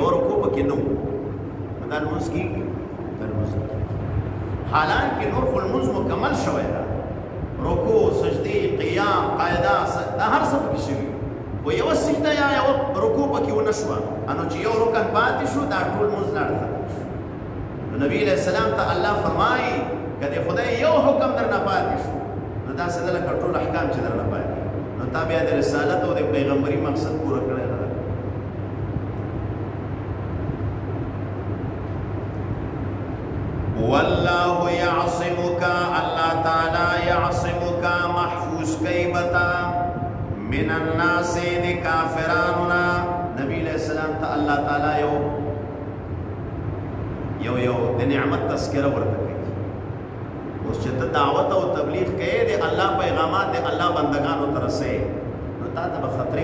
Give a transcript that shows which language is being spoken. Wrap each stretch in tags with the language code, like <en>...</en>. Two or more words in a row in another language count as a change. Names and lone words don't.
<ps>رکوع پکې نه وو دا لمونځ کېږي دا لمونځ کېږي حالانکې نور خو لمونځ مکمل شوی ده رکوع سجدی قیام قاعده دا هر څه پکې شوي خو یوه سجده یا یوه رکوع پکې ونه شوه انو چې یو رکن پاتې شو دا ټول لمونځ لاړه ختم شو نو نبي علیہ السلام ته الله فرمایي که د خدای یو حکم در نه پاتې شو نو داسې ده لکه ټول احکام چې در نه پاتې نو تا بیا د رسالت او د پیغمبري مقصد پوره کړی نه ده</ps> <ar>والله يعصمك</ar> <ps>الله تعالی يعصمك محفوظ کئی بتا</ps> <ar>من الناس</ar> <ps>دی کافرانونا نبی علیہ السلام تا اللہ تعالی یو دی نعمت تذکرہ ورته کوي اوس چې ته دعوت او تبلیغ کوي دی الله پیغامات دی الله بندگانو ته رسوي نو تا ته به خطرې</ps>